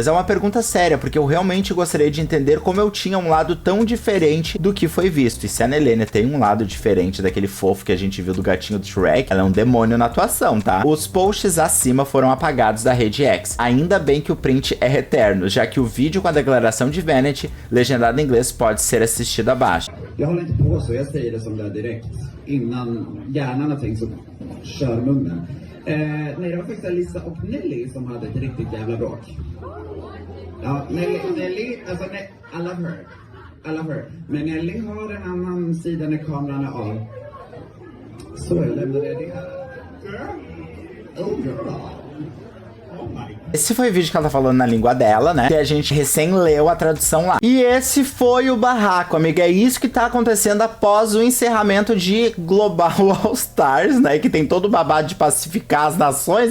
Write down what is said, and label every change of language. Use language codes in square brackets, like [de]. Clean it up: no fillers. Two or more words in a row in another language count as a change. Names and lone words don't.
[pt] É uma pergunta séria, porque eu realmente gostaria de entender como eu tinha um lado tão diferente do que foi visto. E se a Nelênia tem um lado diferente daquele fofo que a gente viu do gatinho do Shrek, ela é um demônio na atuação, tá? Os posts acima foram apagados da rede X. Ainda bem que o print é eterno, já que o vídeo com a declaração de Vanity, legendado em inglês, pode ser assistido abaixo. [sv] Jag håller inte på så, jag säger det som det är direkt. Innan hjärnan har tänkt så kör munnen. Nej, det var faktiskt Alyssa och Nelly som hade ett riktigt jävla bråk. Ja, Nelly, alltså [en] I love her. [sv] Men Nelly har en annan sida när kameran är av. Så jag lämnade det här. [en] Girl? Oh girl. [pt] Esse foi o vídeo que ela tá falando na língua dela, né? Que a gente recém leu a tradução lá. E esse foi o barraco, amiga. É isso que tá acontecendo após o encerramento de Global All Stars, né? Que tem todo o babado de pacificar as nações.